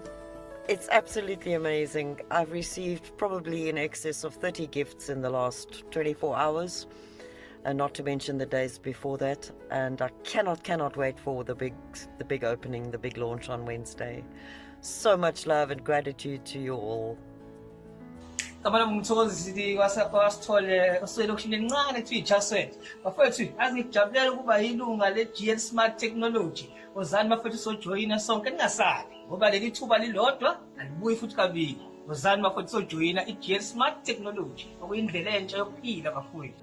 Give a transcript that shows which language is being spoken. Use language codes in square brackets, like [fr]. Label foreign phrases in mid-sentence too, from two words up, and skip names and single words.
[en] It's absolutely amazing. I've received probably in excess of 30 gifts in the last 24 hours, and not to mention the days before that. And I cannot wait for the big opening, the big launch on Wednesday. So much love and gratitude to you all. [zu] Kabana ngumthokozisi kwasithole oselokishini encane ethi ijaswet bafethu azijabulela ukuba yilunga le-GL Smart Technology. Wozani bafethu sojoyina sonke ningasabi ngoba leli thuba lilodwa alibuyi futhi kabili. Wozani bafethu sojoyina i-GL Smart Technology okuyindlela entsha yokuphila bafethu.